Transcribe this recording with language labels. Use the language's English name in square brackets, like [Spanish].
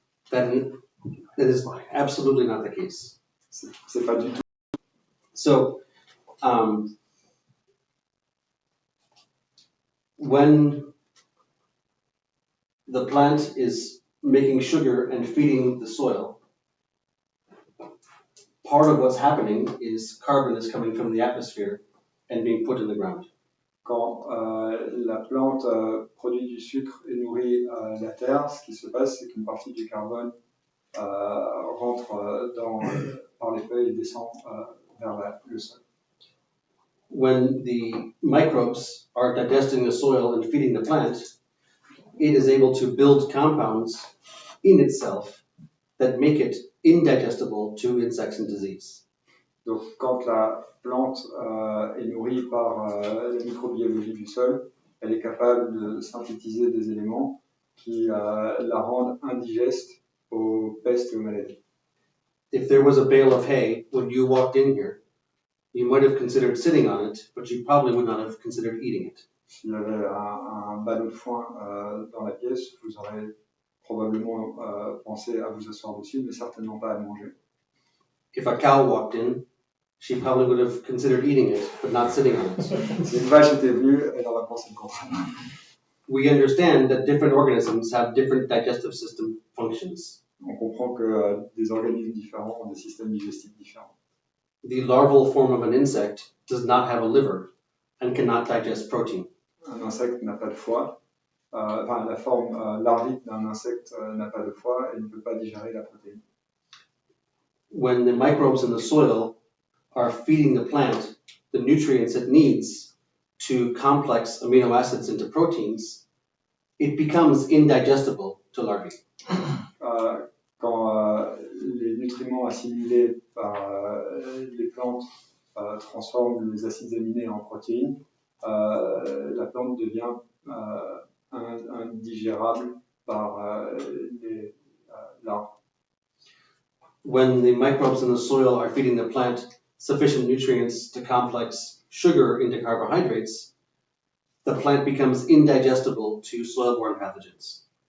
[English] That is absolutely not the case. [French] C'est pas du tout. [English] So, when the plant is making sugar and feeding the soil, part of what's happening is carbon is coming from the atmosphere and being put in the ground. [French] Quand la plante produit du sucre et nourrit la terre, ce qui se passe, c'est qu'une partie du carbone rentre par les feuilles et descend vers le sol. [English] When the microbes are digesting the soil and feeding the plant, it is able to build compounds in itself that make it indigestible to insects and disease. [French] Donc, quand la plante est nourrie par la microbiologie du sol, elle est capable de synthétiser des éléments qui la rendent indigeste aux pestes et aux maladies. [English] If there was a bale of hay when you walked in here, you might have considered sitting on it, but you probably would not have considered eating it. [French] S'il y avait un ballot de foin dans la pièce, vous aurez probablement pensé à vous asseoir dessus, mais certainement pas à le manger. [English] If a cow walked in, she probably would have considered eating it, but not sitting on it. [French] Si une vache était venue, elle aurait pensé le contraire. [English] We understand that different organisms have different digestive system functions. [French] On comprend que des organismes différents ont des systèmes digestifs différents. [English] The larval form of an insect does not have a liver and cannot digest protein. [French] Un insecte n'a pas de foie. Enfin, la forme larvique d'un insecte n'a pas de foie et ne peut pas digérer la protéine. [English] When the microbes in the soil are feeding the plant the nutrients it needs to complex amino acids into proteins, it becomes indigestible to larvae. [French] Quand les nutriments assimilés par les plantes transforment les acides aminés en protéines, la plante devient indigérable par les larves. [English] When the microbes in the soil are feeding the plant sufficient nutrients to complex sugar into carbohydrates, the plant becomes indigestible to soil-borne pathogens.